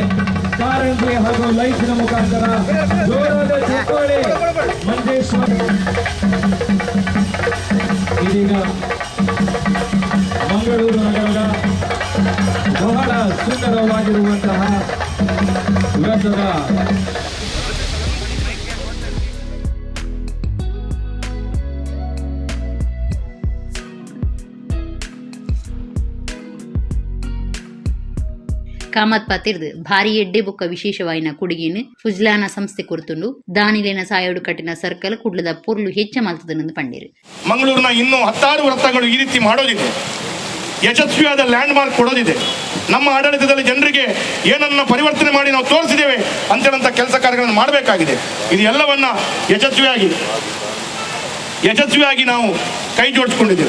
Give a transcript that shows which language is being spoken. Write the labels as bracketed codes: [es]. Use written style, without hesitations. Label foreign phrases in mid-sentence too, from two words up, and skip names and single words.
[kn] ಕಾರಂಜಿ ಹಾಗೂ ಲೈಟ್ನ ಮುಖಾಂತರ ಜೋರಾದ ಚಪ್ಪಾಳೆ ಮಂಜೇಶ್ವರ. ಇದೀಗ ಮಂಗಳೂರು ನಗರದ ಬಹಳ ಸುಂದರವಾಗಿರುವಂತಹ ವೃತ್ತದ [tcy] ಕಾಮತ್ ಪಾತಿರ್ದು ಭಾರಿ ಎಡ್ಡೆ ಬೊಕ್ಕ ವಿಶೇಷವಾಯಿನ ಕುಡುಗಿನ ಫುಜ್ಲಾನ ಸಂಸ್ಥೆ ಕುರಿತುಂಡು ದಾನಿಲೇನ ಸಾಯೋಡು ಕಟ್ಟಿನ ಸರ್ಕಲ್ ಕುಡ್ಲದ ಪೊರ್ಲು ಹೆಚ್ಚ ಮಲ್ತದನೆಂದು ಪಂಡೇರು. [kn] ಮಂಗಳೂರಿನ ಇನ್ನೂ 10 ವೃತ್ತಗಳು ಈ ರೀತಿ ಮಾಡೋದಿದೆ. ಯಶಸ್ವಿಯಾದ ಲ್ಯಾಂಡ್ ಮಾರ್ಕ್ ಕೊಡೋದಿದೆ. ನಮ್ಮ ಆಡಳಿತದಲ್ಲಿ ಜನರಿಗೆ ಏನನ್ನ ಪರಿವರ್ತನೆ ಮಾಡಿ ನಾವು ತೋರಿಸಿದ್ದೇವೆ ಅಂತೇಳಂತ ಕೆಲಸ ಕಾರ್ಯಗಳನ್ನು ಮಾಡಬೇಕಾಗಿದೆ. ಇದು ಎಲ್ಲವನ್ನ ಯಶಸ್ವಿಯಾಗಿ ನಾವು ಕೈ ಜೋಡಿಸಿಕೊಂಡಿದ್ದೇವೆ.